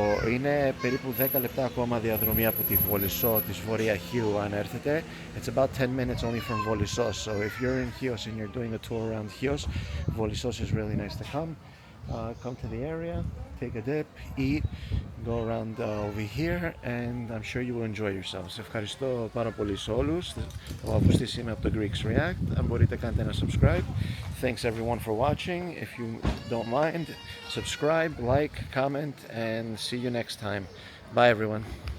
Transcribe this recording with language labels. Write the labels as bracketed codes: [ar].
[el] Είναι περίπου 10 λεπτά ακόμα διαδρομή από τη Βολισσό της Βορεία Χίου αν έρθετε. [en] It's about 10 minutes only from Volissos. So if you're in Chios and you're doing a tour around Chios, Volissos is really nice to come. Come to the area, take a dip, eat, go around over here, and I'm sure you will enjoy yourselves. [el] Ευχαριστώ πάρα πολύ σε όλους. Ο Αυγουστής είμαι από το Greeks React. Αν μπορείτε κάντε ένα subscribe. [en] Thanks everyone for watching. If you don't mind, subscribe, like, comment, and see you next time. Bye everyone.